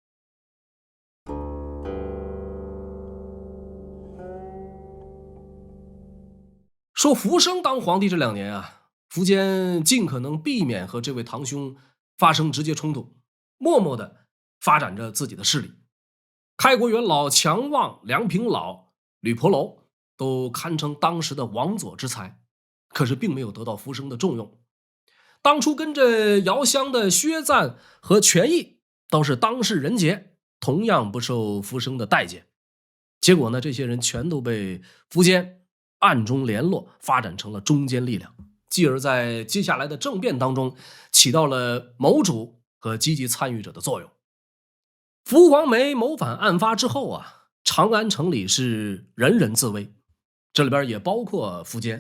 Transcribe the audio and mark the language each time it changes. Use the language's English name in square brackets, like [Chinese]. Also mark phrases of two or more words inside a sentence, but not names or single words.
[Chinese] 說苻生當皇帝這2年啊，苻堅盡可能避免和這位堂兄發生直接衝突，默默地發展着自己的勢力。開国元老強望、梁平老、呂婆樓都堪稱當时的王佐之才，可是并没有得到苻生的重用。当初跟着姚襄的薛贊和权益都是当世人杰，同樣不受苻生的待見。結果呢，這些人全都被苻堅暗中聯絡，發展成了中堅力量，繼而在接下來的政變當中起到了謀主和積極參與者的作用。苻黃梅謀反案發之後啊，長安城裡是人人自危，這裡邊也包括苻堅。